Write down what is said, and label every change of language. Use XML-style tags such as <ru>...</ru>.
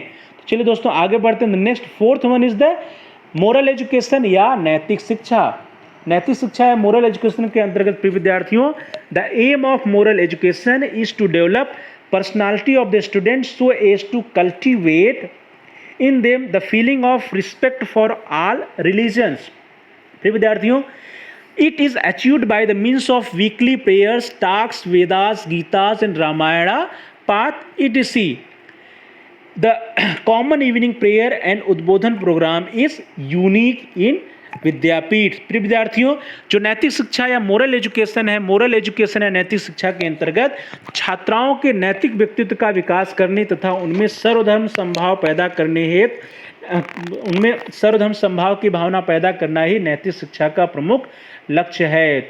<hi>तो चलिए दोस्तों आगे बढ़ते हैं।</hi> <en>next fourth one is the moral education</en> <hi>या नैतिक शिक्षा। नैतिक शिक्षा या मोरल एजुकेशन के अंतर्गत प्रिय विद्यार्थियों,</hi> <en>The aim of moral education is to develop personality of the student so as to cultivate in them the feeling of respect for all religions.</en> <hi>प्रिय विद्यार्थियों,</hi> <en>it is achieved by the means of weekly prayers, talks, Vedas, Gitas and Ramayana path etc. The common evening prayer and Udbodhan program is unique in Vidyapeeth.</en> <hi>प्रिय विद्यार्थियों, जो नैतिक शिक्षा या moral education है, moral education या नैतिक शिक्षा के अंतर्गत छात्राओं के नैतिक व्यक्तित्व का विकास करने तथा उनमें सर्वधर्म समभाव पैदा करने हेतु उनमें सर्वधर्म समभाव की भावना पैदा करना ही नैतिक शिक्षा का प्रमुख लक्ष्य है।</hi>